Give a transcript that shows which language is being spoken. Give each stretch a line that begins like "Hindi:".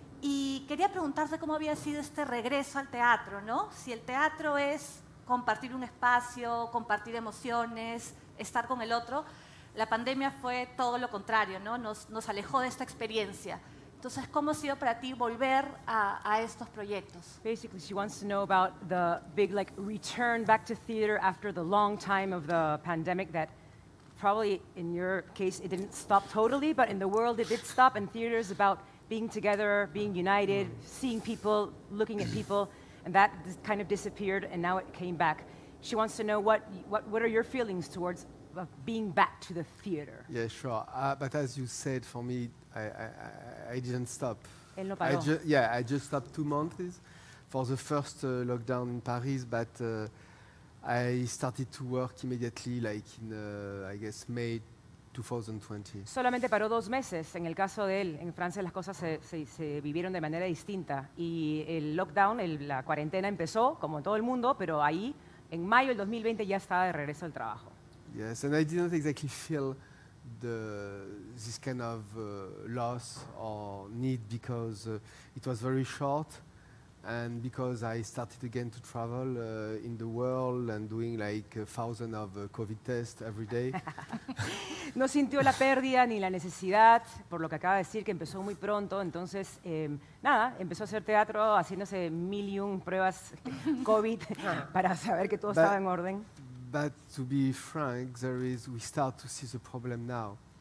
Spanish: Y quería preguntarte cómo había sido este regreso al teatro, ¿no? Si el teatro es compartir un espacio, compartir emociones, estar con el otro, la pandemia fue todo lo contrario, ¿no? Nos alejó de esta experiencia. Entonces, ¿cómo ha sido para ti volver a estos proyectos?
English: Basically, she wants to know about the big return back to theater after the long time of the pandemic that probably in your case it didn't stop totally, but in the world it did stop, and theater is about being together, being united, seeing people, looking at people, and that kind of disappeared, and now it came back. She wants to know what are your feelings towards being back to the theater? Yeah, sure. But as you said, for me, I didn't stop.
Spanish: Él no paró.
English: I just stopped 2 months for the first lockdown in Paris, but I started to work immediately, like in, I guess, May 2020.
Spanish: Solamente paró 2 meses. En el caso de él, en Francia las cosas se vivieron de manera distinta y el lockdown, la cuarentena empezó como en todo el mundo, pero ahí en mayo del 2020 ya estaba de regreso al trabajo.
English: Yes, and I didn't exactly feel this kind of loss or need because it was very short and because I started again to travel in the world and doing like 1,000 of COVID tests every day.
Spanish: No sintió la pérdida ni la necesidad, por lo que acaba de decir, que empezó muy pronto. Entonces, nada, empezó a hacer teatro haciéndose 1,000,000 pruebas COVID para saber que todo estaba en orden.
English: But to be frank, we start to see the problem now.